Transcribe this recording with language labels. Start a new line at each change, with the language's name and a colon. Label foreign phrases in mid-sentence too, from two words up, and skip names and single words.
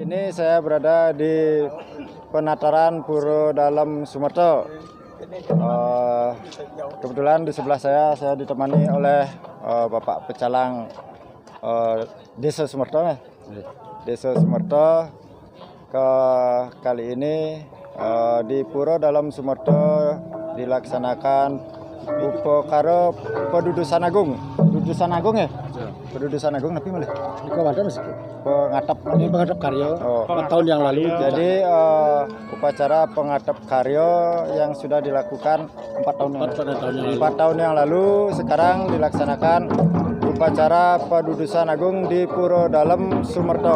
Indonesian: ini saya berada di penataran Puro Dalem Sumerto. Kebetulan di sebelah saya ditemani oleh Bapak Pecalang Desa Sumerto. Desa Sumerto. Kali ini di Puro Dalem Sumerto dilaksanakan Upakara Pedudusan Agung. Pedudusan Agung ya? Pedudusan Agung tapi malah di Kawasan pengatap karya 4 tahun yang lalu. Jadi upacara pengatap karya yang sudah dilakukan 4 tahun yang lalu sekarang dilaksanakan upacara Pedudusan Agung di Puro Dalem Sumerto.